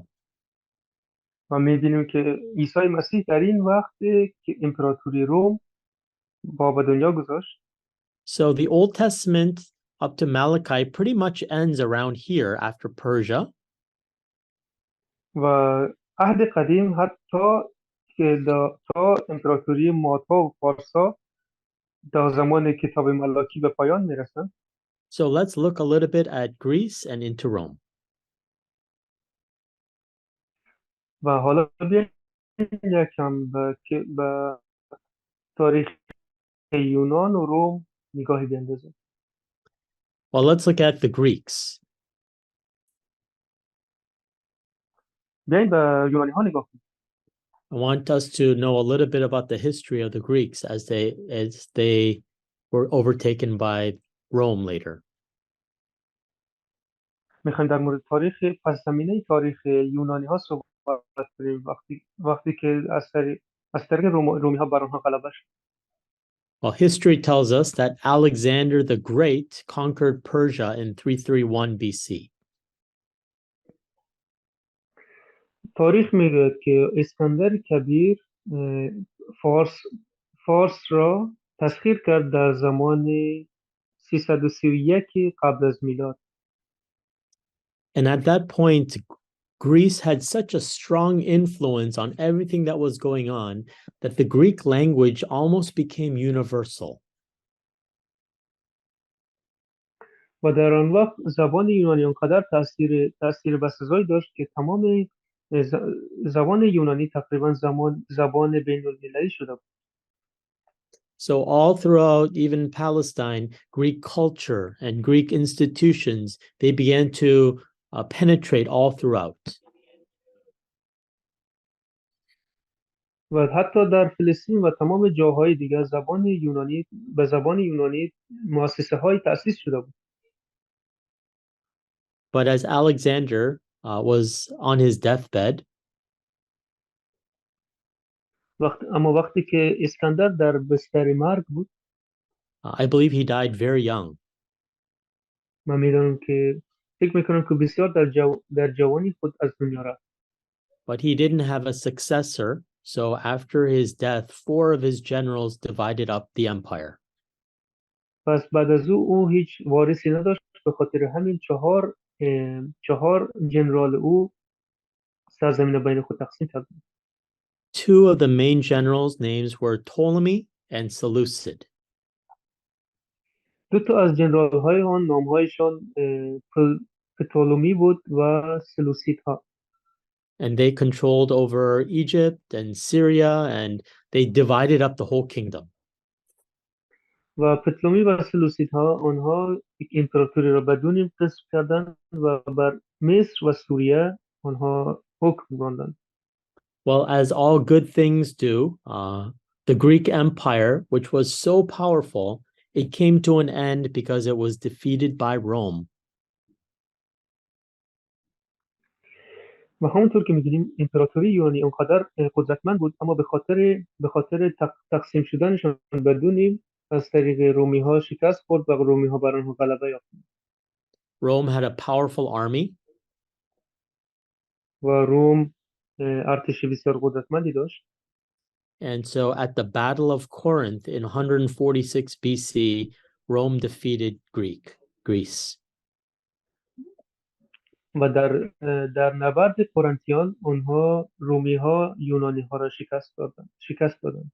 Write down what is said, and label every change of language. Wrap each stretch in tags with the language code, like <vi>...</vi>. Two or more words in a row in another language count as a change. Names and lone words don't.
<fa>و می‌بینیم که عیسی مسیح در این وقت که امپراتوری روم با به دنیا گذاشت.</fa> <en>So the Old Testament up to Malachi pretty much ends around here after Persia.</en> <fa>و عهد قدیم حتی که تا امپراتوری مادها و فارس‌ها در زمان کتاب ملاکی به پایان می‌رسند.</fa> <en>So let's look a little bit at Greece and into Rome.</en> <fa>و حالا بیایم یکم به تاریخ یونان و روم نگاهی بیندازیم.</fa> <en>Well, let's look at the Greeks.</en> <fa>بیایم به یونانی ها نگاه کنیم.</fa> <en>I want us to know a little bit about the history of the Greeks as they were overtaken by Rome later.</en> <fa>میخوایم در مورد پس زمینه تاریخ یونانی ها صحبت کنیم وقتی که از طریق رومی ها بر آنها غلبه شد.</fa> <en>Well, history tells us that Alexander the Great conquered Persia in 331 BC.</en> <fa>تاریخ میگوید که اسکندر کبیر فارس را تسخیر کرد در زمان 331 قبل از میلاد.</fa> <en>And at that point, Greece had such a strong influence on everything that was going on that the Greek language almost became universal.</en> <fa>و در آن وقت زبان یونانی آنقدر تأثیر بسزایی داشت که تمام زبان یونانی تقریبا زبان بین المللی شده بود.</fa> <en>So all throughout even Palestine, Greek culture and Greek institutions, they began to penetrate all throughout.</en> <fa>و حتی در فلسطین و تمام جاهای دیگر به زبان یونانی مؤسسه های تأسیس شده بود.</fa> <en>But as Alexander was on his deathbed,</en> <fa>اما وقتی که اسکندر در بستر مرگ بود،</fa> <en>I believe he died very young.</en> <fa>من فکر میکنم که بسیار در جوانی خود از دنیا رفت.</fa> <en>But he didn't have a successor, so after his death, 4 of his generals divided up the empire.</en> <fa>پس بعد از او هیچ وارثی نداشت، به خاطر همین چهار جنرال او سرزمین بین خود تقسیم کردند.</fa> <en>2 of the main generals' names were Ptolemy and Seleucid.</en> <fa>2 تا از جنرال های آن نامهایشان پتولمی بود و سلوسید ها.</fa> <en>And they controlled over Egypt and Syria, and they divided up the whole kingdom.</en> <fa>و پتلومی و سلوسیدها آنها امپراتوری را بدون قسم کردند و بر مصر و سوریه آنها حکم راندند.</fa> <en>Well, as all good things do, the Greek Empire, which was so powerful, it came to an end because it was defeated by Rome.</en> <fa>و همونطور که می‌دونیم امپراتوری یونانی اونقدر قدرتمند بود، اما به خاطر تقسیم شدنشان بدونیم از طریق رومی ها شکست خورد و رومی ها بر آنها غلبه یافتند.</fa> <en>Rome had a powerful army,</en> <fa>و روم ارتش بسیار قدرتمندی داشت.</fa> <en>and so at the Battle of Corinth in 146 BC, Rome defeated Greece.</en> <fa>و در نبرد قرنتیان آنها رومی ها یونانی ها را شکست دادند.</fa>